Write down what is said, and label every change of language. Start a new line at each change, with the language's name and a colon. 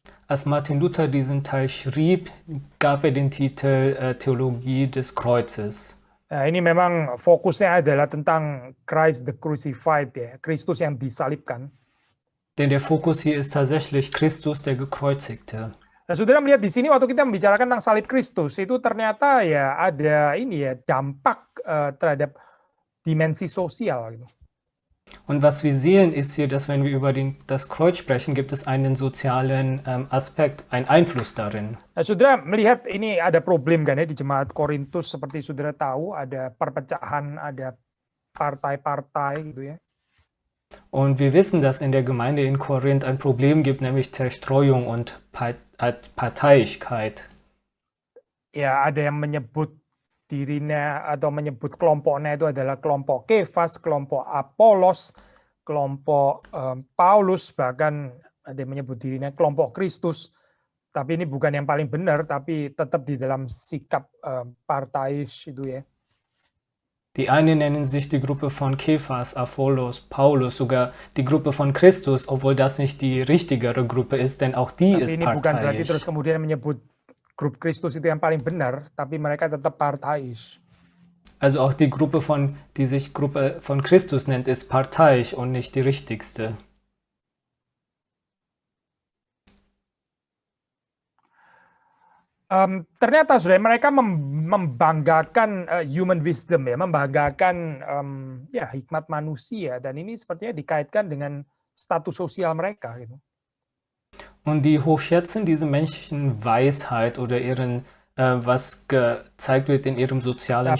German: Als Martin Luther diesen Teil schrieb, gab er den Titel Theologie des Kreuzes.
Indonesian: Nah, ini memang fokusnya adalah tentang
English: Christ the Crucified,
Indonesian: ya, Kristus yang disalibkan.
German: Denn der Fokus hier ist tatsächlich Christus, der Gekreuzigte.
Indonesian: Nah, saudara melihat di sini waktu kita membicarakan tentang salib Kristus, itu ternyata ya ada ini ya dampak terhadap dimensi sosial gitu.
German: Und was wir sehen, ist hier, dass wenn wir über das Kreuz sprechen, gibt es einen sozialen Aspekt, einen Einfluss darin.
Indonesian: Nah, saudara melihat ini ada problem kan ya di jemaat Korintus, seperti saudara tahu ada perpecahan, ada partai-partai gitu ya.
German: Und wir wissen, dass in der Gemeinde in Korinth ein Problem gibt, nämlich Zerstreuung und Parteiigkeit.
Indonesian: Ya, ada yang menyebut dirinya atau menyebut kelompoknya itu adalah kelompok Kefas, kelompok Apolos, kelompok Paulus, bahkan ada yang menyebut dirinya kelompok Kristus. Tapi ini bukan yang paling benar, tapi tetap di dalam sikap partais itu ya.
German: Die einen nennen sich die Gruppe von Kephas, Apollos, Paulus, sogar die Gruppe von Christus, obwohl das nicht die richtigere Gruppe ist, denn auch die
Indonesian: Tapi
German: ist
Indonesian: ini bukan berarti terus
German: parteiisch.
Indonesian: kemudian menyebut grup Kristus itu yang paling benar, tapi mereka tetap partais.
German: Also auch die Gruppe die sich Gruppe von Christus nennt, ist parteiisch und nicht die richtigste.
Indonesian: Ternyata saudara mereka membanggakan
English: human wisdom
Indonesian: ya, membanggakan ya hikmat manusia, dan ini sepertinya dikaitkan dengan status sosial mereka gitu.
German: Und die hochschätzen diese menschlichen Weisheit oder ihren was gezeigt wird in ihrem sozialen